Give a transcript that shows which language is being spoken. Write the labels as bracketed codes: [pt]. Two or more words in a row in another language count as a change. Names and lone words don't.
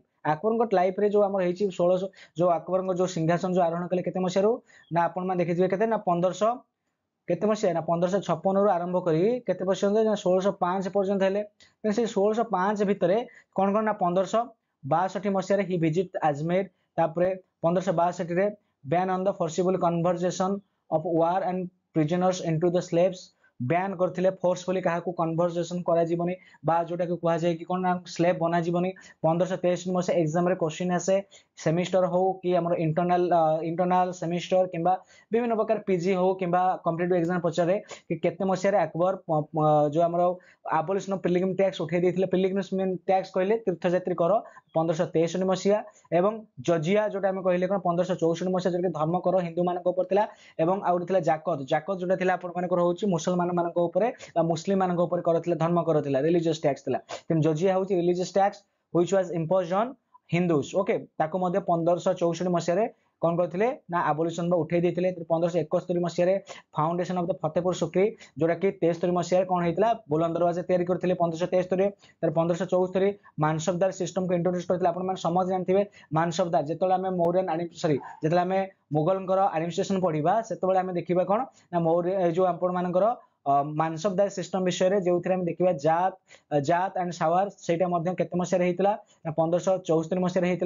[or] ଆକବରଙ୍କ ଲାଇଫ ରେ ଯୋଉ ଆମର ହେଇଛି 1600 ଯୋଉ ଆକବରଙ୍କ ଯୋଉ ସିଂହାସନ ଯୋଉ ଆରୋହଣ କଲେ କେତେ ମସିହାରୁ ନା ଆପଣ ମାନେ ଦେଖିଥିବେ କେତେ ନା 1500 କେତେ ମସିହା ନା 1556 ରୁ ଆରମ୍ଭ କରି କେତେ ପର୍ଯ୍ୟନ୍ତ ନା 1605 ପର୍ଯ୍ୟନ୍ତ ହେଲେ। ତେଣୁ ସେ 1605 ଭିତରେ କଣ କଣ ନା 1562 ମସିହାରେ ହି ଭିଜିଟ ଆଜମେର, ତାପରେ 1562 ରେ [en] ban on the forcible conversion of war and prisoners into the slaves, [or] ବ୍ୟାନ୍ କରିଥିଲେ ଫୋର୍ସଫୁଲି କାହାକୁ କନଭରସେସନ କରାଯିବନି ବା ଯୋଉଟାକୁ କୁହାଯାଏ କି କଣ ନା ସ୍ଲେଭ ବନାଯିବନି। 1563 ମସିହା ଏକ୍ସାମ ରେ କ୍ୱେଶ୍ଚିନ୍ ଆସେ ସେମିଷ୍ଟର ହଉ କି ଆମର ଇଣ୍ଟରନାଲ ସେମିଷ୍ଟର କିମ୍ବା ବିଭିନ୍ନ ପ୍ରକାର ପିଜି ହଉ କିମ୍ବା [en] competitive exam [or] ପଚାରେ କି କେତେ ମସିହାରେ ଆକବର ଯୋଉ ଆମର [en] abolition of pilgrim tax [or] ଉଠେଇ ଦେଇଥିଲେ। [en] pilgrim tax [or] କହିଲେ ତୀର୍ଥଯାତ୍ରୀ କର 1563 ମସିହା, ଏବଂ ଜଜିଆ ଯୋଉଟା ଆମେ କହିଲେ କଣ 1564 ମସିହା ଯୋଉଟା ଧର୍ମ କର ହିନ୍ଦୁ ମାନଙ୍କ ଉପରେ ଥିଲା, ଏବଂ ଆଉ ଗୋଟେ ଥିଲା ଜାକତ। ଜାକତ ଯୋଉଟା ଥିଲା ଆପଣ ମାନଙ୍କର ହଉଛି ମୁସଲମାନ ମାନଙ୍କ ଉପରେ ବା ମୁସଲିମ ମାନଙ୍କ ଉପରେ କରଥିଲେ ଧର୍ମ କର ଥିଲା, [en] religious tax [or] ଥିଲା। କିନ୍ତୁ ଜଜିଆ ହଉଛି [en] religious tax which was imposed on Hindus। [or] ଓକେ, ତାକୁ ମଧ୍ୟ 1564 ମସିହାରେ କଣ କରିଥିଲେ ନା ଆବୋଲିସନ ବା ଉଠେଇ ଦେଇଥିଲେ। 1571 ମସିହାରେ [en] foundation of the Fatehpur Sikri [or] ଯୋଉଟା କି 73 ମସିହାରେ କଣ ହେଇଥିଲା ବୁଲନ୍ଦ ଦରୱାଜା ତିଆରି କରିଥିଲେ 1573 ରେ। ତାର 1574 ମାନସବଦାର ସିଷ୍ଟମକୁ ଇଣ୍ଟ୍ରୋଡ୍ୟୁସ କରିଥିଲେ। ଆପଣ ମାନେ ସମସ୍ତେ ଜାଣିଥିବେ ମାନସବଦାର ଯେତେବେଳେ ଆମେ ମୌରିଆନ ଯେତେବେଳେ ଆମେ ମୁଗଲଙ୍କର ଆଡମିନିଷ୍ଟ୍ରେସନ ପଢିବା ସେତେବେଳେ ଆମେ ଦେଖିବା କଣ ନା ମୌର୍ୟ ଯୋଉ ଆପଣ ମାନଙ୍କର ମାନସବଦାର ସିଷ୍ଟମ ବିଷୟରେ ଯୋଉଥିରେ ଆମେ ଦେଖିବା ଜାତ ଆଣ୍ଡ ସାୱାର, ସେଇଟା ମଧ୍ୟ କେତେ ମସିହାରେ ହେଇଥିଲା ନା 1574 ମସିହାରେ ହେଇଥିଲା।